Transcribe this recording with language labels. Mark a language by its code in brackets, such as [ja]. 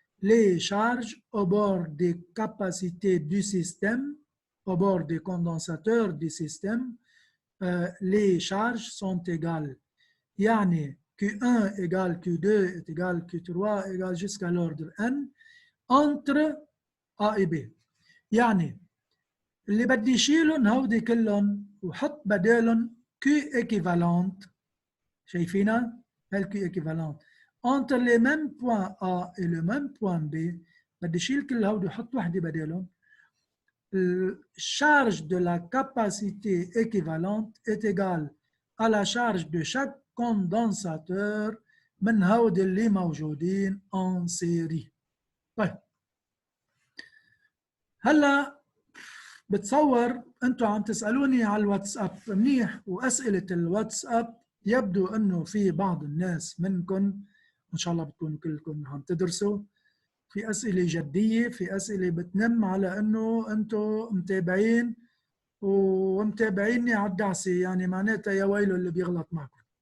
[fr] les charges au bord des capacités du système, au bord des condensateurs du système, les charges sont égales. يعني Q1 égale Q2 est égal Q3 égale jusqu'à l'ordre N entre A et B. [ar] يعني اللي بدي يشيلهم هودي كلهم وحط بدالهم Q équivalente. شايفينها؟ هل [fr] Q équivalente. Entre les mêmes points A et le même point B, [ar] بدي يشيل كل هودي وحط وحده بدالهم. [fr] La charge de la capacité équivalente est égale à la charge de chaque condensateur [ar] من هود اللي موجودين [fr] en série. [ar] طيب هلا بتصور انتم عم تسالوني على الواتساب منيح، واسئله الواتساب يبدو انه في بعض الناس منكم ان شاء الله بتكونوا كلكم عم تدرسوا، في اسئله جديه، في اسئله بتنم على انه انتم متابعين ومتابعيني على الدعسه، يعني معناتها يا ويله اللي بيغلط معكم.